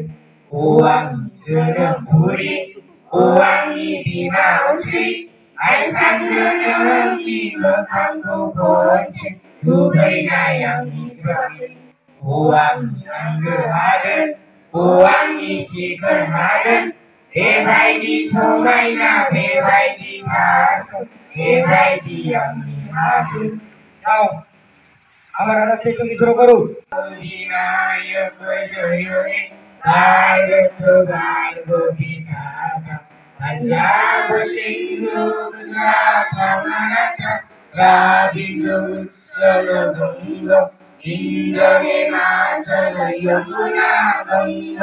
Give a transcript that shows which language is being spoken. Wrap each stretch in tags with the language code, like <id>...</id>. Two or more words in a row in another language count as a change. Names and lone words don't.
<brx>आंनि जोनोमभुरि, आंनि बिमा अश्रि, आइसाननो नोंनि मोखांखौ खनसे लुबैनाय आंनि ज्वारि। आंनि आंगो हादोर, आंनि सिखोन हादोर। बेबायदि समायना, बेबायदि थासम, बेबायदि आंनि हादोर।</brx> <bn>আমার আওয়াজ থেকে শুরু করুন। पंजाब सिंधु गुजरात मराठा द्राविड़ उत्कल बंग इंद्र हिमाचल यमुना गंग</bn>